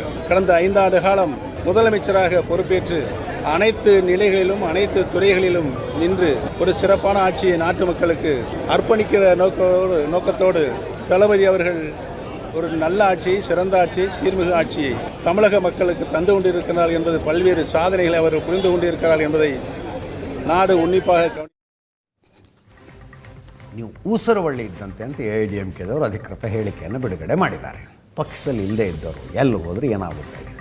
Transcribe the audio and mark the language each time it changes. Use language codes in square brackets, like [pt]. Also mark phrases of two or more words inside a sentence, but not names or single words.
[ta] கடந்த 5 ஆண்டு காலம் முதலமைச்சராக பொறுப்பேற்று அனைத்து நிலைகளிலும் அனைத்து துறைகளிலும் நின்று ஒரு சிறப்பான ஆட்சியை நாட்டு மக்களுக்கு அர்ப்பணிக்கிற நோக்கத்தோடு தளபதி அவர்கள் ஒரு நல்ல ஆட்சியை, சிறந்த ஆட்சியை, சீர்மிகு ஆட்சியை தமிழக மக்களுக்கு தந்து கொண்டிருக்கிறார்கள் என்பது பல்வேறு சாதனைகளை அவர் புரிந்து கொண்டிருக்கிறார் என்பதை நாடு உன்னிப்பாக [kn] ನೀವು ಊಸರವಳ್ಳಿ ಇದ್ದಂತೆ ಅಂತ AIADMKದವರು ಅಧಿಕೃತ ಹೇಳಿಕೆಯನ್ನು ಬಿಡುಗಡೆ ಮಾಡಿದ್ದಾರೆ. ಪಕ್ಷದಲ್ಲಿ ಇಲ್ಲದೆ ಇದ್ದವರು ಎಲ್ಲಿ ಹೋದ್ರೆ ಏನಾಗಬೇಕಾಗಿದೆ.